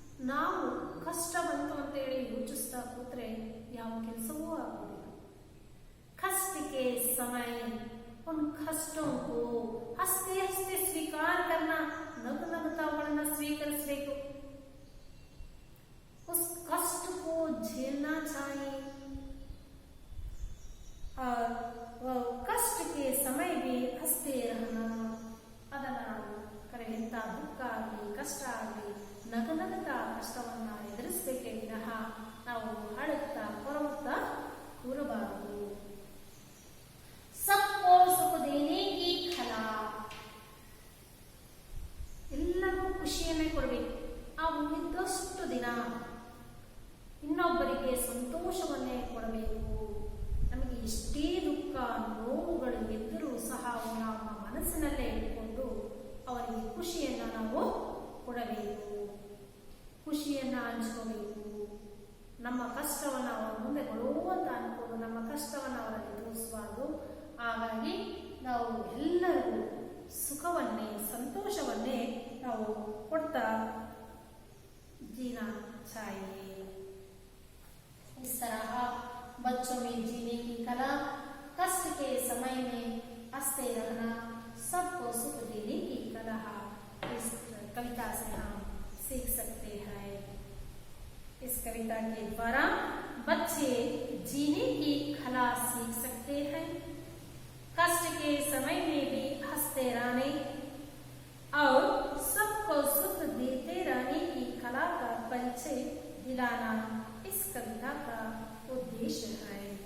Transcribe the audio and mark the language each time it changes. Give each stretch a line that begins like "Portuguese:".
Kannada: ನಾವು ಕಷ್ಟ ಬಂತು ಅಂತ ಹೇಳಿ ಯೋಚಿಸ್ತಾ ಕೂತ್ರೆ ಯಾವ ಕೆಲಸವೂ ಆಗೋದಿಲ್ಲ।
Hindi: कष्ट के समय उन कष्टों को हंसते हंसते स्वीकार करना,
Kannada: नगु नगुत्ता अವುಗಳನ್ನು ಸ್ವೀಕರಿಸಬೇಕು।
Hindi: उस कष्ट को झेलना चाहिए और कष्ट के समय भी हंसते रहना,
Kannada: ಅದನ್ನು ನಾವು ಕರೆಯುವಂತ ದುಃಖ ಆಗಲಿ ಕಷ್ಟ ಆಗಲಿ ನಗನಗುತ್ತಾ ಕಷ್ಟವನ್ನ ಎದುರಿಸಬೇಕೇ ವಿನಃ ನಾವು ಅಳುತ್ತಾ ಕೊರಗುತ್ತಾ ಕೂರಬಾರದು।
Hindi: सबको सुख देने की कला,
Kannada: ಎಲ್ಲರಿಗೂ ಖುಷಿಯನ್ನೇ ಕೊಡಬೇಕು। ನಾವು ಇದ್ದಷ್ಟು ದಿನ ಇನ್ನೊಬ್ಬರಿಗೆ ಸಂತೋಷವನ್ನೇ ಕೊಡಬೇಕು। ನಮಗೆ ಎಷ್ಟೇ ದುಃಖ ನೋವುಗಳು ಎದುರು ಮನಸ್ಸಿನಲ್ಲೇ ಇಟ್ಕೊಂಡು ಅವರಿಗೆ ಖುಷಿಯನ್ನು ನಾವು ಕೊಡಬೇಕು, ಖುಷಿಯನ್ನು ಹಂಚ್ಕೋಬೇಕು. ನಮ್ಮ ಕಷ್ಟವನ್ನು ಅವರ ಮುಂದೆ ಕೊಡುವಂತ ಅನ್ಕೊಂಡು ನಮ್ಮ ಕಷ್ಟವನ್ನು ಅವರಲ್ಲಿ ತೋರಿಸಬಾರ್ದು. ಹಾಗಾಗಿ ನಾವು ಎಲ್ಲರಿಗೂ ಸುಖವನ್ನೇ, ಸಂತೋಷವನ್ನೇ ನಾವು ಕೊಡ್ತಾ
Hindi: जीना चाहिए। इस तरह बच्चों में जीने की कला, कष्ट के समय में हंसते रहना, सबको सुख देने की कला इस कविता से हम सीख सकते हैं। इस कविता के द्वारा बच्चे जीने की कला सीख सकते हैं, कष्ट के समय में भी हंसते रहने और सबको सुख देते रहने की कला का परिचय दिलाना इस कविता का उद्देश्य है।